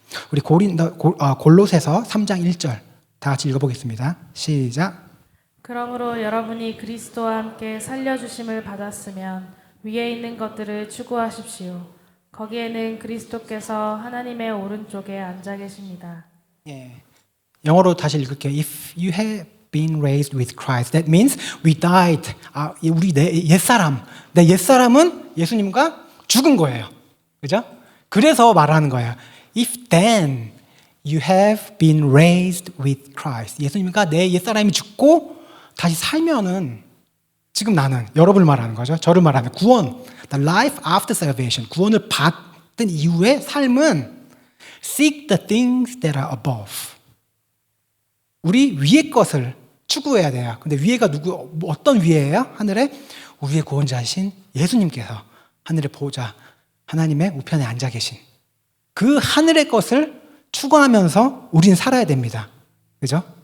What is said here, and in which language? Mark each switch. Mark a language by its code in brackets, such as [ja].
[ko] 우리 골로새서 3장 1절 다 같이 읽어보겠습니다. 시작. 그러므로 여러분이 그리스도와 함께 살려주심을 받았으면 위에 있는 것들을 추구하십시오. 거기에는 그리스도께서 하나님의 오른쪽에 앉아 계십니다. 예. 영어로 다시 읽을게요. [en] If you have been raised with Christ, that means we died. [ko] 우리 내 옛사람은 예수님과 죽은 거예요. 그죠? 그래서 말하는 거예요. [en] If then you have been raised with Christ. [ko] 예수님과 내 옛사람이 죽고 다시 살면은 지금 나는 여러분을 말하는 거죠. 저를 말하는 구원. [en] The life after salvation. [ko] 구원을 받은 이후의 삶은 [en] seek the things that are above. [ko] 우리 위의 것을 추구해야 돼요. 근데 위에가 어떤 위에예요? 하늘에 우리의 구원자이신 예수님께서 하늘의 보호자 하나님의 우편에 앉아 계신 그 하늘의 것을 추구하면서 우리는 살아야 됩니다. 그죠?